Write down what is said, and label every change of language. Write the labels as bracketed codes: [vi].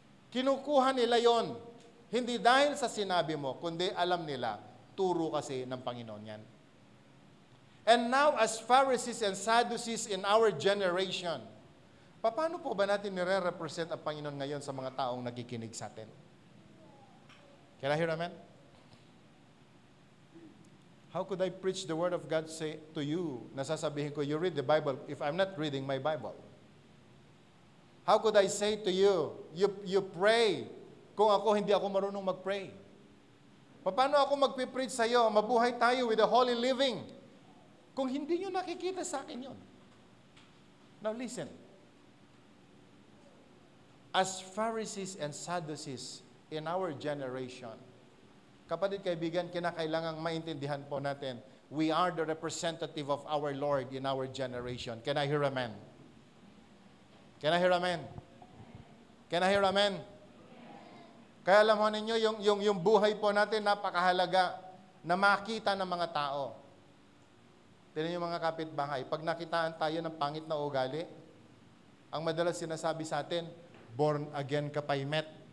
[tl] Kinukuha nila yon. Hindi dahil sa sinabi mo, kundi alam nila, turo kasi ng Panginoon yan. [en] And now, as Pharisees and Sadducees in our generation, [tl] paano po ba natin nire-represent ang Panginoon ngayon sa mga taong nakikinig sa atin? [en] Can I hear amen? How could I preach the Word of God say to you? [tl] Nasasabihin ko, [en] you read the Bible if I'm not reading my Bible. How could I say to you, you pray [tl] kung hindi ako marunong mag-pray? Paano ako magpipreach sa iyo? Mabuhay tayo [en] with the holy living. [tl] Kung hindi nyo nakikita sa akin yun. [en] Now listen. As Pharisees and Sadducees in our generation, [tl] kapatid, kaibigan, kinakailangang maintindihan po natin, [en] we are the representative of our Lord in our generation. Can I hear amen? Can I hear amen? Can I hear amen? [tl] Kaya alam mo ninyo, yung buhay po natin napakahalaga na makita ng mga tao. Tignan niyo mga kapitbahay, pag nakitaan tayo ng pangit na ugali, ang madalas sinasabi sa atin, born again ka pa, met.